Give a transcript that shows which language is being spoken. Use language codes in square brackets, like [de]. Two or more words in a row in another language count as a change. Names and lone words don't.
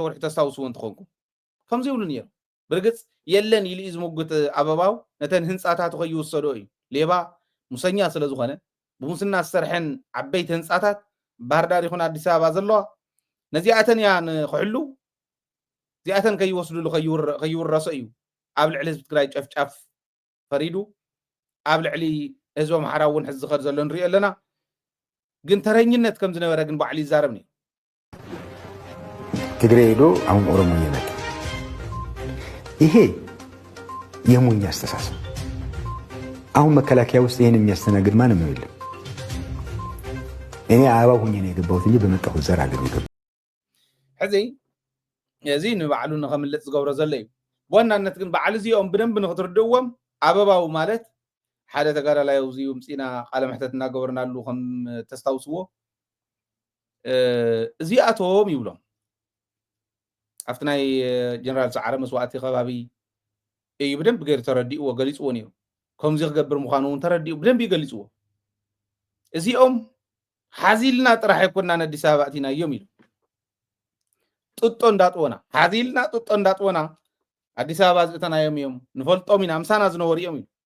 [ti] ወርሒ ተስታውስዎ እንትኾንኩ ከምዚ ይብሉ ነይሩ ብርግጽ የለን ኢሉ እዩ ዝምጉት ኣበባው ነተን ህንፃታት ከይወሰዶ እዩ ሌባ ሙሰኛ ስለ ዝኾነ ብሙስና ዝሰርሐን ዓበይቲ ህንፃታት ባህርዳር ይኹን ኣዲስ ኣበባ ዘለዋ ነዚኣተን እያ ንክሕሉ እዚኣተን ከይወስድሉ ከይውረሶ እዩ ኣብ ልዕሊ ህዝቢ ትግራይ ጨፍጫፍ ፈሪዱ ኣብ ልዕሊ ህዝቢ ኣምሓራ እውን ሕዚ ዝኸድ ዘሎ ንሪኦ ኣለና ግን ተረኝነት ከም ዝነበረ ግን ባዕሉ ይዛረብ ነይሩ [am] ትግሬ ሄዶ አሁን ኦሮሞ እየመጣ ይሄ የሞኝ አስተሳሰብ አሁን መከላከያ ውስጥ ይሄን የሚያስተናግድ ማንም የለም እኔ አበባ ሁኜ ነው የገባሁት እንጂ በመጣሁት ዘር አለ ነው [ti] ሕዚ እዚ ንባዕሉ ንኸምልጥ ዝገብሮ ዘሎ እዩ ብዋናነት ግን ባዕሉ እዚኦም ብደንብ ንኽትርድእዎም ኣበባው ማለት ሓደ ተጋዳላይ ውዚኡ ምፂና ቃለ መሕተት እናገበርናሉ ከም ተስታውስዎ እዚኣቶም ይብሎም ኣብቲ ናይ ጀነራል ሰዓረ መስዋዕቲ ከባቢ እዩ ብደንብ ገይሩ ተረዲእዎ ገሊፅዎ ነይሩ ከምዚ ክገብር ምዃኑ እውን ተረዲኡ ብደንብ ይገሊፅዎ እዚኦም ሓዚልና ጥራሕ ኣይኮንናን ኣዲስ ኣበባ እቲና እዮም ኢሉ ጥጦ እንዳጥወና ሓዚልና ጥጦ እንዳጥወና ኣዲስ ኣበባ ዝእተናዮም እዮም ንፈልጦም ኢና ምሳና ዝነበሩ እዮም ኢሉ